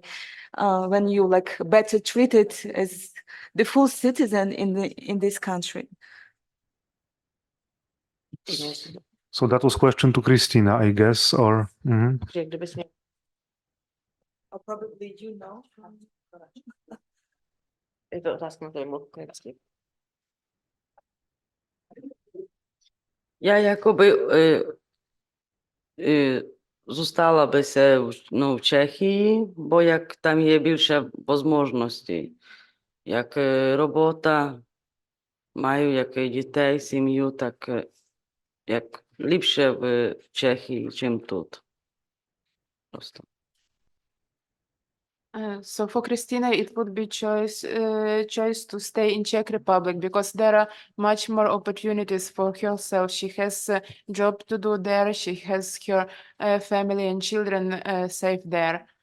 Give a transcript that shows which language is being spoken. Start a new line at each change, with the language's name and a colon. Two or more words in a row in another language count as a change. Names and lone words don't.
English: When you like better treated as the full citizen in this country. So that was question to Krisztina, I guess, or. Or probably you know.
Ukrainian: Я якоби
Polish: została by się w Czechii, bo jak tam jest
Ukrainian: більше можливостей,
Polish: jak robota, mają jak
Ukrainian: дітей, сім'ю, так як ліпше в Czechii, чим тут. Просто.
English: So for Krisztina, it would be choice to stay in Czech Republic because there are much more opportunities for herself. She has a job to do there. She has her family and children safe there.